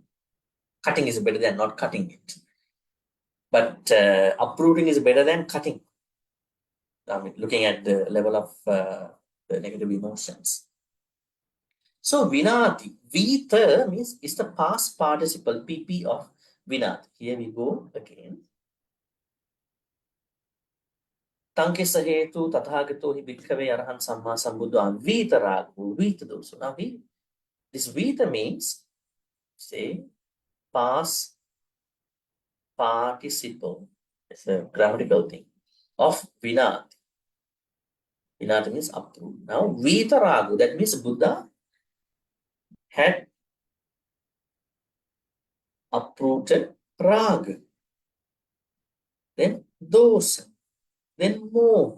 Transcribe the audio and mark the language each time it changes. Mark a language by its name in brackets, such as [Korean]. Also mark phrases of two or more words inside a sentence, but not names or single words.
[English] Cutting is better than not cutting it. But uprooting is better than cutting. I mean, looking at the level of the negative emotions. So, vinati. Vita means is the past participle, PP of vinati. Here we go again. [Pali] Tankisa hetu tathagato hi bhikkhave arahan samma sambuddha vita ragu vita dosu. [English] Now this vita means, say, past participle. It's a grammatical thing of vinati. Vinati means uproot. Now [Pali] vita ragu, [English] that means Buddha had uprooted raga, then dosa, then moha.